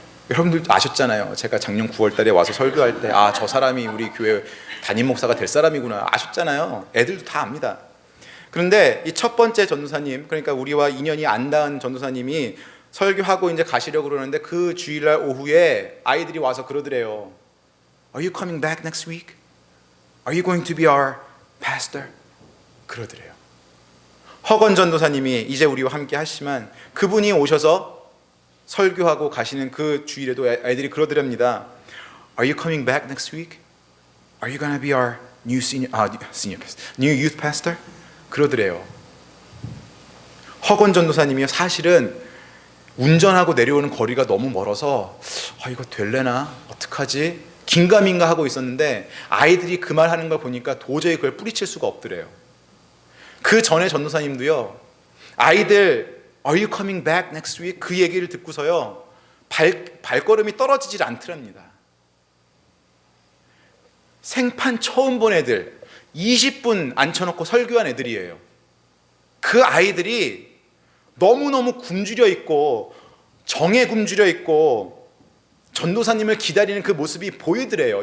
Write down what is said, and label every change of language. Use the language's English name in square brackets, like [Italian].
[Korean] 여러분들 아셨잖아요. 제가 작년 9월 달에 와서 설교할 때 저 사람이 우리 교회 담임 목사가 될 사람이구나 아셨잖아요. 애들도 다 압니다. 그런데 이 첫 번째 전도사님, 그러니까 우리와 인연이 안 닿은 전도사님이 설교하고 이제 가시려고 그러는데 그 주일날 오후에 아이들이 와서 그러더래요. [English] Are you coming back next week? Are you going to be our pastor? [Korean] 그러더래요. 허건 전도사님이 이제 우리와 함께 하시지만 그분이 오셔서 설교하고 가시는 그 주일에도 아이들이 그러더랍니다. [English] Are you coming back next week? Are you going to be our new new youth pastor? [Korean] 그러더래요. 허건 전도사님이 사실은 운전하고 내려오는 거리가 너무 멀어서 이거 될래나? 어떡하지? 긴가민가 하고 있었는데 아이들이 그 말 하는 걸 보니까 도저히 그걸 뿌리칠 수가 없더래요. 그 전에 전도사님도요, 아이들 [English] Are you coming back next week? [Korean] 그 얘기를 듣고서요 발걸음이 떨어지질 않더랍니다. 생판 처음 본 애들 20분 앉혀놓고 설교한 애들이에요. 그 아이들이 너무너무 굶주려 있고 정에 굶주려 있고 전도사님을 기다리는 그 모습이 보이더래요.